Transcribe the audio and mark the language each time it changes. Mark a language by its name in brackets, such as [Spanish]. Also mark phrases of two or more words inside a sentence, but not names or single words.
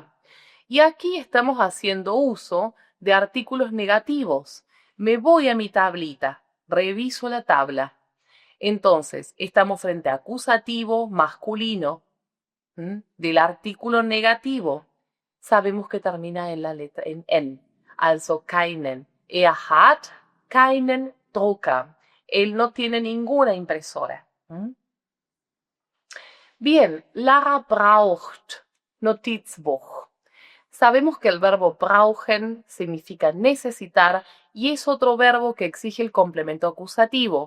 [Spanish] Y aquí estamos haciendo uso de artículos negativos. Me voy a mi tablita, reviso la tabla. Entonces, estamos frente a acusativo masculino del artículo negativo. Sabemos que termina en la letra en N. [German] Also keinen. Er hat keinen Drucker. [Spanish] Él no tiene ninguna impresora. [German] Bien, Lara braucht Notizbuch. [Spanish] Sabemos que el verbo brauchen significa necesitar y es otro verbo que exige el complemento acusativo.